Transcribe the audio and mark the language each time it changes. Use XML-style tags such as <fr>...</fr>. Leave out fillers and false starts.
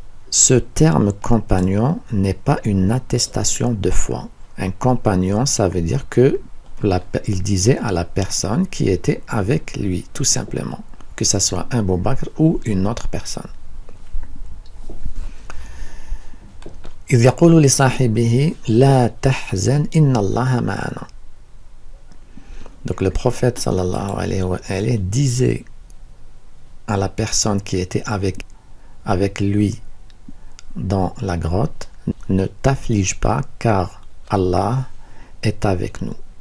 <fr>Ce terme compagnon n'est pas une attestation de foi. Un compagnon, ça veut dire que il disait à la personne qui était avec lui, tout simplement, que ce soit un Abu Bakr ou une autre personne.</fr> <ar>إذ يقول لصاحبه لا تحزن إن الله معنا.</ar> <fr>Donc le prophète</fr> <ar>sallallahu alayhi wa sallam</ar> <fr>disait à la personne qui était avec lui dans la grotte, ne t'afflige pas car Allah est avec nous.</fr>